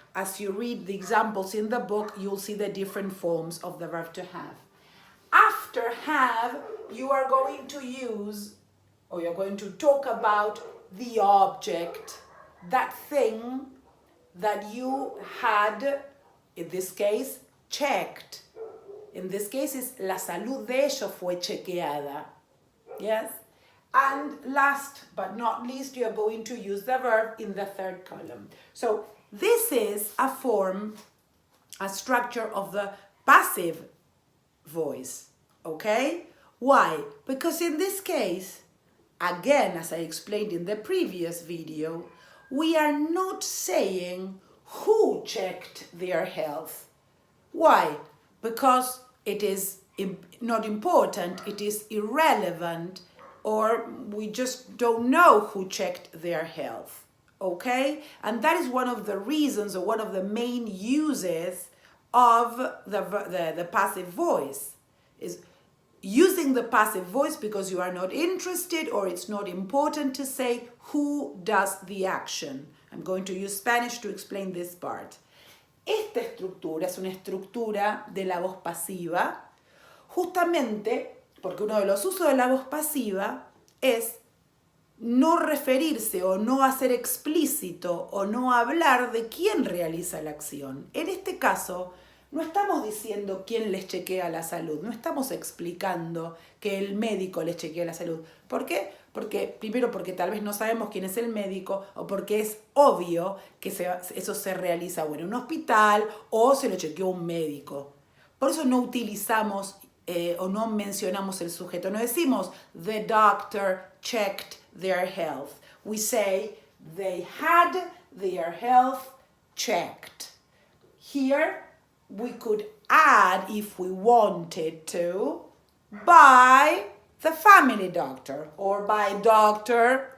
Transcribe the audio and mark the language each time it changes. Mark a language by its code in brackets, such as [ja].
[en] as you read the examples in the book, you'll see the different forms of the verb to have. After have, you are going to use, or you're going to talk about the object, that thing that you had, in this case, checked. In this case, is [es] la salud de ellos fue chequeada. [en] Yes? And last but not least, you are going to use the verb in the third column. So this is a form, a structure of the passive voice. Okay? Why? Because in this case, again, as I explained in the previous video, we are not saying who checked their health. Why? Because it is not important, it is irrelevant, or we just don't know who checked their health. Okay? And that is one of the reasons, or one of the main uses of the passive voice, is using the passive voice because you are not interested or it's not important to say who does the action. I'm going to use Spanish to explain this part. [es] Esta estructura es una estructura de la voz pasiva, justamente porque uno de los usos de la voz pasiva es no referirse o no hacer explícito o no hablar de quién realiza la acción. En este caso, no estamos diciendo quién les chequea la salud, no estamos explicando que el médico les chequea la salud. ¿Por qué? Primero porque tal vez no sabemos quién es el médico, o porque es obvio que eso se realiza o en un hospital o se lo chequeó un médico. Por eso no utilizamos o no mencionamos el sujeto. No decimos [en] the doctor checked their health. We say they had their health checked. Here we could add, if we wanted to, by the family doctor or by Dr.